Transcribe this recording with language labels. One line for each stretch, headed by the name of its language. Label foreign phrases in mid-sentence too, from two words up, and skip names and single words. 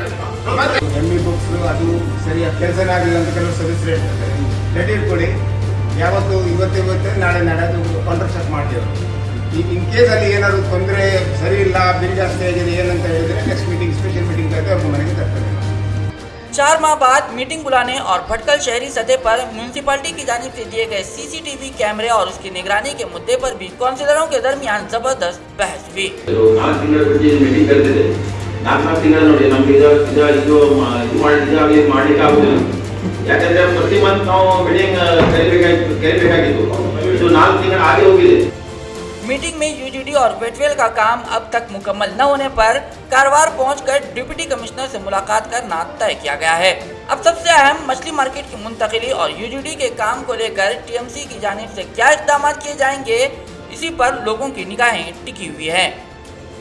Kannada: ME ಬುಕ್ಸ್ ಅದು ಸರಿಯಾಗಿ ಕೆಲಸನೇ ಆಗಿಲ್ಲ ಅಂತ ಕೆಲವು ಸದಸ್ಯರು ಹೇಳ್ತಾರೆ. ಲೆಟರ್ ಕೊಡಿ, ಯಾವತ್ತು ಇವತ್ತು ನಾಳೆ ಅದು ಕಾಂಟ್ರಾಕ್ಟ್ ಮಾಡ್ತೀವಿ.
English: in case
Kannada: ಅಲ್ಲಿ ಏನಾದ್ರು ತೊಂದರೆ ಸರಿ ಇಲ್ಲ, ಬಿಲ್ ಜಾಸ್ತಿ ಆಗಿದೆ ಏನಂತ ಹೇಳಿದ್ರೆ
English: next meeting special meeting
Kannada: करके ಅವ್ರ ಮನೆಗೆ ತರ್ತಾರೆ.
Hindi: 4 माह बाद मीटिंग बुलाने और भटकल शहरी सतह पर म्यूनिसिपैलिटी की जानिब से दिए गए CCTV कैमरे और उसकी निगरानी के मुद्दे पर भी काउंसिलरों के दरमियान जबरदस्त बहस हुई।
Kannada: 4 ತಿಂಗಳ ಬಿಟ್ಟು ಮೀಟಿಂಗ್ ಕರೆದಿದೆ. 4 ತಿಂಗಳ ನೋಡಿ ನಮ್ಗೆ ಇದು ಮಾಡ್ಲಿಕ್ಕೆ ಆಗುದಿಲ್ಲ. ಯಾಕಂದ್ರೆ ಪ್ರತಿ ಮಂತ್ ನಾವು ಮೀಟಿಂಗ್ ಕರಿಬೇಕಾಗಿತ್ತು. ಇದು 4 ತಿಂಗಳ ಆगे ಹೋಗಿದೆ.
Hindi: मीटिंग में UGD और वेटवेल का काम अब तक मुकम्मल न होने पर कारवार पहुंचकर डिप्टी कमिश्नर से मुलाकात करना तय किया गया है। अब सबसे अहम मछली मार्केट की मुंतकिली और UGD के काम को लेकर TMC की जानिब से क्या इक़दाम किए जाएंगे, इसी पर लोगों की निगाहें टिकी हुई है।